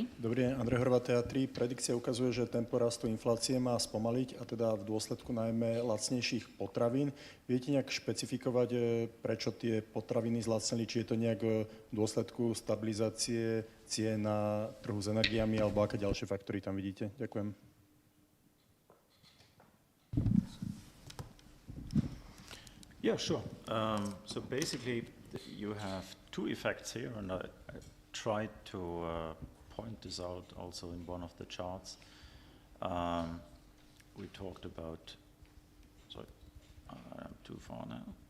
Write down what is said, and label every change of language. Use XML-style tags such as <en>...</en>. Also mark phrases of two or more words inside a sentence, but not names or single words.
<sk>Dobrý deň, Andrej Horváth, teatri. Predikcia ukazuje, že tempo rastu inflácie má spomaliť a teda v dôsledku najmä lacnejších potravín. Viete nejak špecifikovať, prečo tie potraviny zlacneli? Či je to nejak v dôsledku stabilizácie cien na trhu s energiami alebo aké ďalšie faktory tam vidíte? Ďakujem.</sk> <en>Yeah, sure. So basically, you have two effects here, and tried to point this out also in one of the charts. We talked about, sorry, I'm too far now.</en>